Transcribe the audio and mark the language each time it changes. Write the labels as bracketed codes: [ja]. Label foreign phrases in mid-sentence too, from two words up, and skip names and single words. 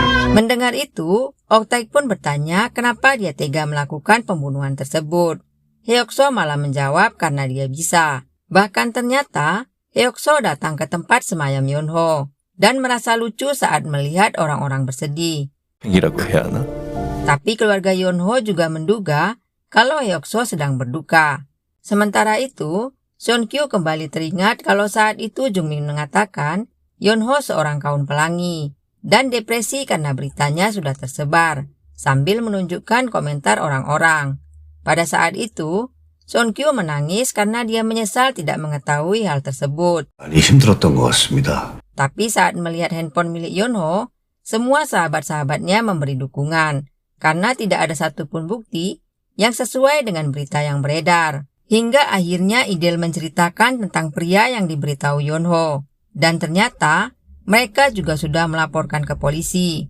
[id] Mendengar itu, Ok-taek pun bertanya kenapa dia tega melakukan pembunuhan tersebut. Hyuk-soo malah menjawab karena dia bisa. Bahkan ternyata Hyuk-soo datang ke tempat semayam Yeonho dan merasa lucu saat melihat orang-orang bersedih. [ko] 이라고 해야 하나? [id] Tapi keluarga Yeonho juga menduga kalau Hyuk-soo sedang berduka. Sementara itu, Seon-kyu kembali teringat kalau saat itu Jung-min mengatakan Yeonho seorang kaum pelangi dan depresi karena beritanya sudah tersebar, sambil menunjukkan komentar orang-orang. Pada saat itu, Seon-kyu menangis karena dia menyesal tidak mengetahui hal tersebut. [ko] 많이 힘들었던 것 같습니다. [id] Tapi saat melihat handphone milik Yeonho, semua sahabat-sahabatnya memberi dukungan karena tidak ada satupun bukti yang sesuai dengan berita yang beredar. Hingga akhirnya Idel menceritakan tentang pria yang diberitahu Yeonho. Dan ternyata mereka juga sudah melaporkan ke polisi.